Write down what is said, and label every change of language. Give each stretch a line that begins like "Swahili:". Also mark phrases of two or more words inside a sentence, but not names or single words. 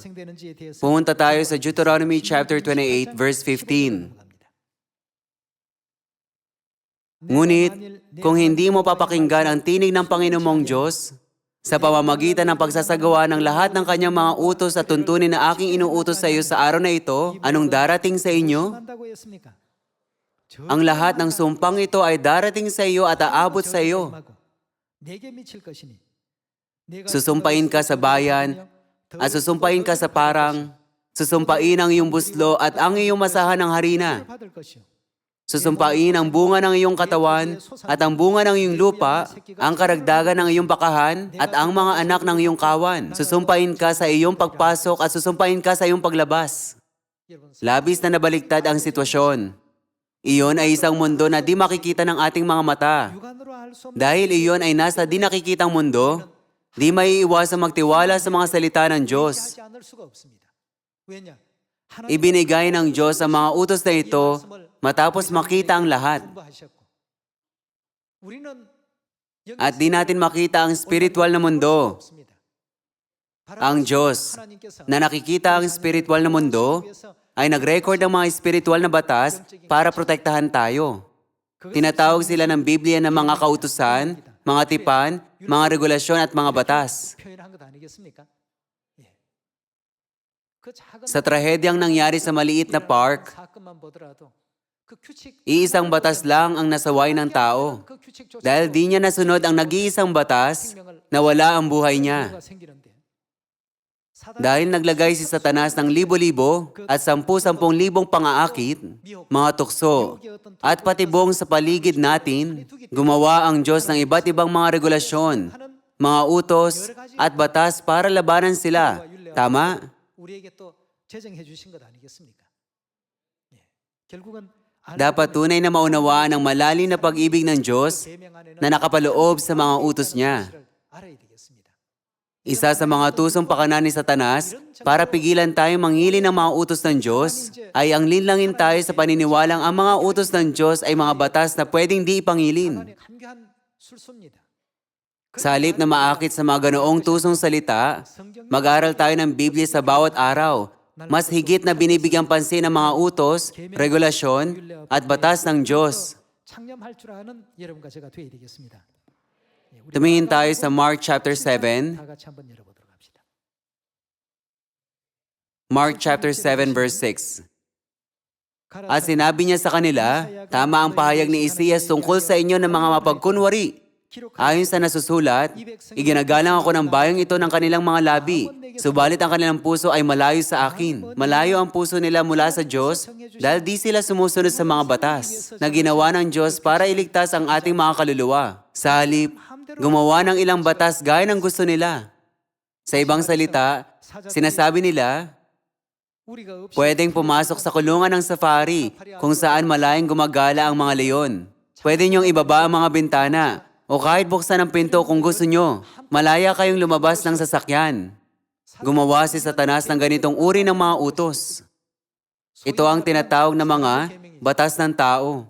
Filipino: Pumunta tayo sa Deuteronomy chapter 28, verse 15. Ngunit, kung hindi mo papakinggan ang tinig ng Panginoon mong Diyos, sa pamamagitan ng pagsasagawa ng lahat ng kanyang mga utos at tuntunin na aking inuutos sa iyo sa araw na ito, anong darating sa inyo?
Korean: 한다고 했습니까?
Filipino: Ang lahat ng sumpang ito ay darating sa iyo at aabot sa iyo.
Korean: 내게 미칠 것이니 내가
Filipino: Susumpain ka sa bayan at susumpain ka sa parang, susumpain ang iyong buslo at ang iyong masahan ng harina.
Korean: 받을 것이요.
Filipino: Susumpain ang bunga ng iyong katawan at ang bunga ng iyong lupa, ang karagdagan ng iyong bakahan at ang mga anak ng iyong kawan. Susumpain ka sa iyong pagpasok at susumpain ka sa iyong paglabas.
Korean: 여러분,
Filipino: Labis na nabaliktad ang sitwasyon. Iyon ay isang mundo na di makikita ng ating mga mata.
Korean: 육안으로 알 수 없는
Filipino: Dahil iyon ay nasa di nakikitang mundo, di maiiwasang magtiwala sa mga salita ng Diyos.
Korean: 하지 않을 수가 없습니다. 왜냐?
Filipino: Ibinigay ng Diyos ang mga utos na ito matapos makita ang lahat.
Korean: 공부하셨고. 우리는
Filipino: At di natin makita ang spiritual na mundo.
Korean: 없습니다.
Filipino: Ang Diyos na nakikita ang spiritual na mundo ay nag-record ng mga spiritual na batas para protektahan tayo. Tinatawag sila ng Biblia ng mga kautusan, mga tipan, mga regulasyon at mga batas.
Korean: 표현한 것 아니겠습니까? 예. 그 작은
Filipino: Sa trahedyang nangyari sa maliit na park,
Korean: 사건만 보더라도 그 규칙
Filipino: iisang batas lang ang nasaway ng tao.
Korean: 그 규칙조차
Filipino: Dahil di niya nasunod ang nag-iisang batas, nawala ang buhay niya.
Korean: 오해가 생기는데
Filipino: Dahil naglagay si Satanas ng libo-libo at 10,000 pangaakit, mga tukso, at patibong sa paligid natin, gumawa ang Diyos ng iba't ibang mga regulasyon, mga utos at batas para labanan sila. Tama?
Korean: 우리에게 또 제정해 주신 것 아니겠습니까? 예. 결국은
Filipino: Dapat tunay na maunawaan ang malalim na pag-ibig ng Diyos
Korean: 계명 안에는
Filipino: na nakapaloob sa mga utos niya.
Korean: 알아야 되겠습니다.
Filipino: Isa sa mga tusong pakanan ni Satanas para pigilan tayong mangili ng mga utos ng Diyos ay ang linlangin tayo sa paniniwalang ang mga utos ng Diyos ay mga batas na pwedeng di ipangilin.
Korean: 하나님의 간교한 술수입니다.
Filipino: Sa halip na maakit sa mga ganoong tusong salita, mag-aral tayo ng Biblia sa bawat araw. Mas higit na binibigyang pansin ang mga utos, regulasyon, at batas ng Diyos.
Korean: 창념할 줄 아는 여러분과 제가 되어야 되겠습니다. 예, 우리
Filipino: Tumingin tayo sa Mark chapter 7.
Korean: 다 같이 한번 열어보도록 합시다.
Filipino: Mark chapter 7 verse 6. At sinabi niya sa kanila, tama ang pahayag ni Isaias tungkol sa inyo ng mga mapagkunwari. Ayon sa nasusulat, iginagalang ako ng bayang ito ng kanilang mga labi, subalit ang kanilang puso ay malayo sa akin. Malayo ang puso nila mula sa Diyos dahil di sila sumusunod sa mga batas na ginawa ng Diyos para iligtas ang ating mga kaluluwa. Sa halip, gumawa ng ilang batas gaya ng gusto nila. Sa ibang salita, sinasabi nila,
Korean: 우리가 없이
Filipino: pwedeng pumasok sa kulungan ng safari kung saan malayang gumagala ang mga leon. Pwede niyong ibaba ang mga bintana o kahit buksan ang pinto kung gusto nyo. Malaya kayong lumabas ng sasakyan. Gumawa si Satanas ng ganitong uri ng mga utos. Ito ang tinatawag na mga batas ng tao.